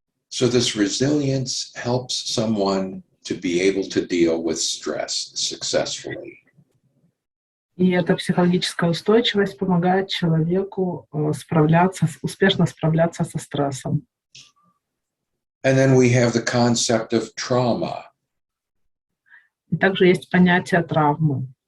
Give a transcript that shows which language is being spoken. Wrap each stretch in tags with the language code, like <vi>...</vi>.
<en>So this resilience helps someone to be able to deal with stress successfully.</en> <ru>И эта психологическая устойчивость помогает человеку успешно справляться со стрессом.</ru> <en>And then we have the concept of trauma.</en> <ru>И также есть понятие травмы.</ru>